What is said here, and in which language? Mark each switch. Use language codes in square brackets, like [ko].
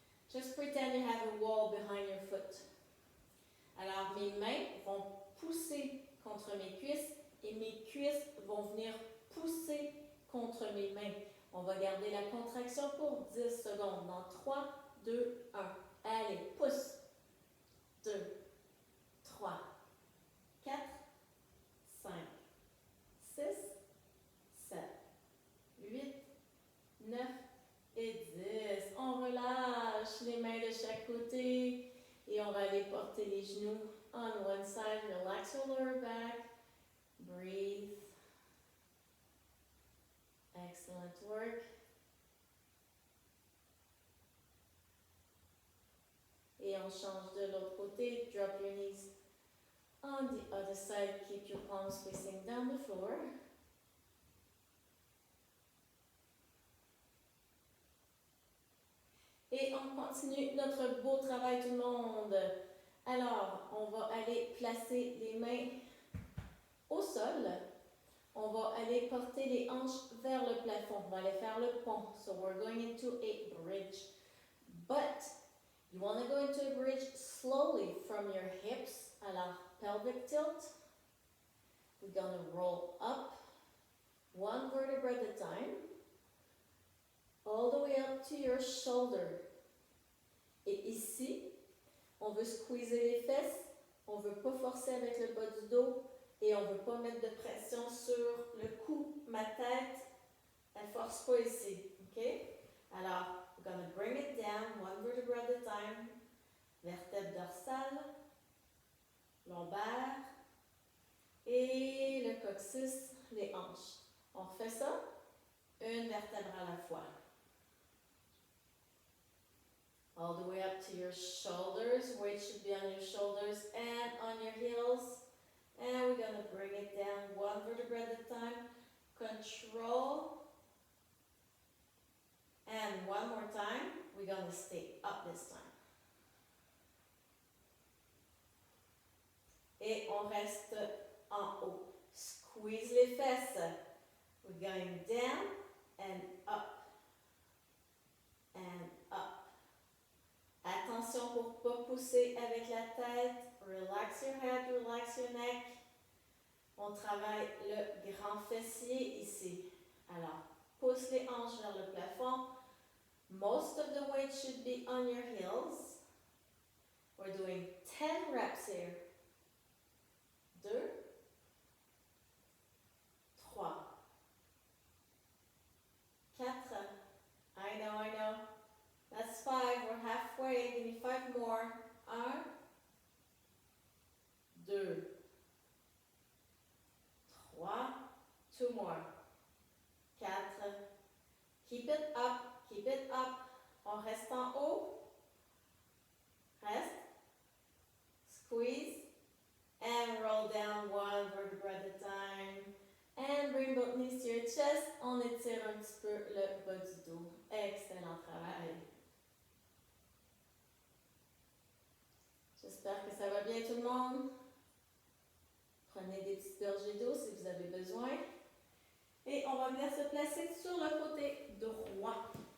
[en] Just pretend you have a wall behind your foot. [fr] Alors, mes mains vont pousser contre mes cuisses et mes cuisses vont venir pousser contre mes mains. On va garder la contraction pour 10 secondes. Dans 3, 2, 1. Allez, pousse. 2, 3, 4, 5, 6, 7, 8, 9 et 10. On relâche les mains de chaque côté et on va aller porter les genoux [en] on one side. Relax your lower back. Breathe. Excellent work. [fr] Et on change de l'autre côté. [en] Drop your knees on the other side. Keep your palms facing down the floor. [fr] Et on continue notre beau travail tout le monde. Alors, on va aller placer les mains au sol. On va aller porter les hanches vers le plafond. On va aller faire le pont. [en] So we're going into a bridge. But you want to go into a bridge slowly from your hips. Alors, pelvic tilt. We're going to roll up one vertebra at a time. All the way up to your shoulder. [fr] Et ici, on veut squeezer les fesses. On ne veut pas forcer avec le bas du dos. Et on ne veut pas mettre de pression sur le cou, ma tête. Elle ne force pas ici. OK? [en] Alors, we're going to bring it down, one vertebra at a time. [fr] Vertèbre dorsale, lombaire et le coccyx, les hanches. On refait ça, une vertèbre à la fois. [en] All the way up to your shoulders. Weight should be on your shoulders and on your heels. And we're going to bring it down one vertebra at a time. Control. And one more time. We're going to stay up this time. [fr] Et on reste en haut. Squeeze les fesses. [en] We're going down and up. And up. [fr] Attention pour ne pas pousser avec la tête. [en] Relax your head, relax your neck. [fr] On travaille le grand fessier ici. Alors, pousse les hanches vers le plafond. [en] Most of the weight should be on your heels. We're doing 10 reps here. 2, 3, 4. I know. That's 5. We're halfway. Give me 5 more. 1, 2, 3. 2 more. 4. Keep it up. Keep it up. [fr] On reste en haut. Reste. Squeeze. [en] And roll down 1 vertebra at a time. And bring both knees to your chest. [fr] On étire un petit peu le bas du dos. Excellent travail. J'espère que ça va bien tout le monde. Prenez des petites gorgées d'eau si vous avez besoin. Et on va venir se placer sur le côté droit.